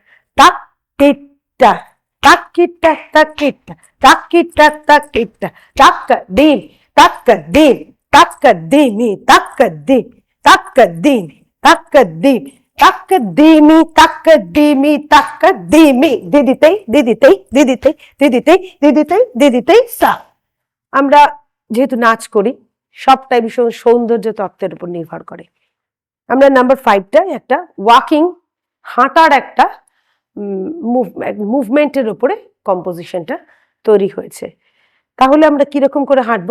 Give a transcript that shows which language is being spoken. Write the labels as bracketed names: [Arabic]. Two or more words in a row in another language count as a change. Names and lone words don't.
[Bangla] তাক্কিটা তাক্কিটা তাক্কিটা তাক্কিটা তাক্কিটা তাক্কাদিম তাক্কাদিম তাক্কাদিমি তাক্কাদিম তাক্কাদিমি তাক্কাদিম তাক্কাদিমি তাক্কাদিমি তাক্কাদিমি। দিদিতেই দিদিতেই দিদিতেই দিদিতেই দিদিতেই দিদিতেই সা। আমরা যেহেতু নাচ করি, সবটাই ভীষণ সৌন্দর্য তত্ত্বের উপর নির্ভর করে। আমরা নাম্বার 5টা একটা ওয়াকিং, হাঁটার একটা মুভমেন্টের উপরে কম্পোজিশনটা তৈরি হয়েছে। তাহলে আমরা কিরকম করে হাঁটবো?